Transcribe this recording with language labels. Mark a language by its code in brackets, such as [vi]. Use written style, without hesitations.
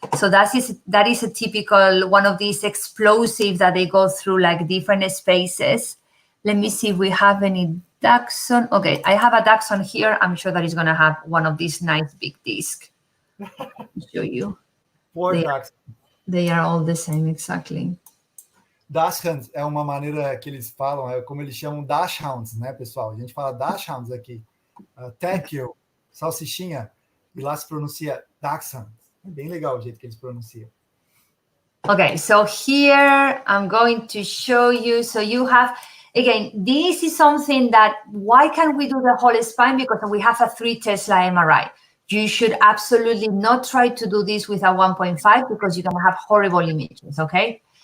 [en] So that is a typical one of these explosives that they go through different spaces. Let me see if we have any Daxon. Okay, I have a Daxon here. I'm sure that is going to have one of these nice big discs. I'll show you. They are all the same, exactly. [pt] Dachshunds é uma maneira que eles falam, é como eles chamam Dachshunds, né, pessoal? A gente fala Dachshunds aqui. Tekel, salsichinha, e lá se pronuncia Dachshunds. É bem legal o jeito que eles pronunciam. [en] Okay, so here I'm going to show you. So you have, again, this is something that, why can't we do the whole spine? Because we have a 3 Tesla MRI. You should absolutely not try to do this with a 1.5 because you're going to have horrible images, okay?